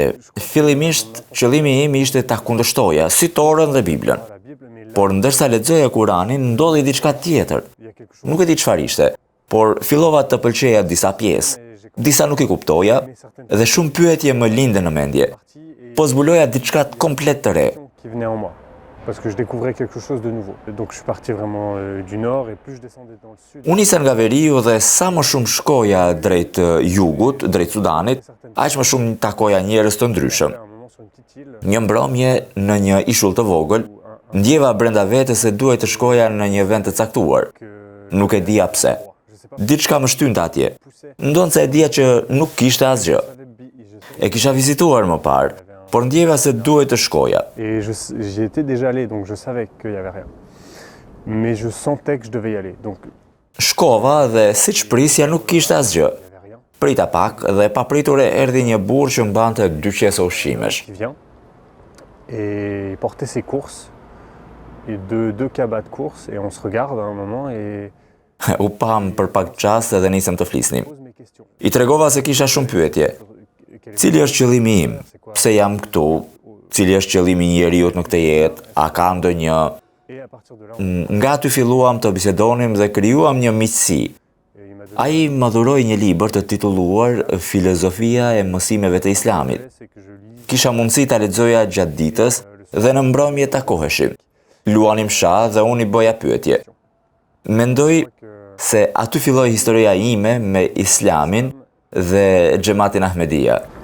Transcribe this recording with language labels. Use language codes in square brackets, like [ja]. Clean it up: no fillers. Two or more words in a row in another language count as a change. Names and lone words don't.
[sq] Fillimisht, qëllimi im ishte ta kundërshtoja, si Torën dhe Biblën. Por ndërsa lexoja Kur'anin, ndodhi diçka tjetër. Nuk e di çfarë ishte, por fillova të pëlqeja disa pjesë. Disa nuk i kuptoja dhe shumë pyetje më lindën në mendje. Po zbuloja diçka komplet të re. [fr] Parce que je découvrais quelque chose de nouveau. Donc je suis parti vraiment du nord et plus je descendais dans le sud. [sq] Unë isha nga veriu dhe sa më shumë shkoja drejt jugut, drejt Sudanit, aq më shumë takoja njerëz të ndryshëm. Një mbrëmje në një ishull të vogël, ndjeva brenda vetes se duhej të shkoja në një vend të caktuar. Nuk e dija pse. Diçka më shtynte atje. Ndonse e dija që nuk kishte asgjë. E kisha vizituar më parë, por ndjeva se duhej të shkoja. [fr] Et j'y étais déjà allé, donc je savais qu'il y avait rien. Mais je sentais que je devais y aller. Donc [sq] shkova dhe siç prisja nuk kishte asgjë. Prita pak dhe papritur erdhi një burr që mbante 2 qese ushqimesh. [fr] qui vient et portait ses courses et deux cabas de course et on se regarde à un moment et [sq] U pam për pak çast dhe nisëm të flisnim. [fr] pose mes questions. [sq] I tregova se kisha shumë pyetje. Cili është qëllimi im? Pse jam këtu? Cili është qëllimi i njeriut në këtë jetë? A ka ndonjë? [fr] Et à partir de là, [sq] Nga aty filluam të bisedonim dhe krijuam një miqësi. Ai më dhuroi një libër të titulluar Filozofia e mësimeve të Islamit. Kisha mundësi ta lexoja gjatë ditës dhe në mbrëmje takoheshim. Luanim shah dhe unë i bëja pyetje. Mendoj se aty filloi historia ime me Islamin dhe Xhamatin Ahmedia.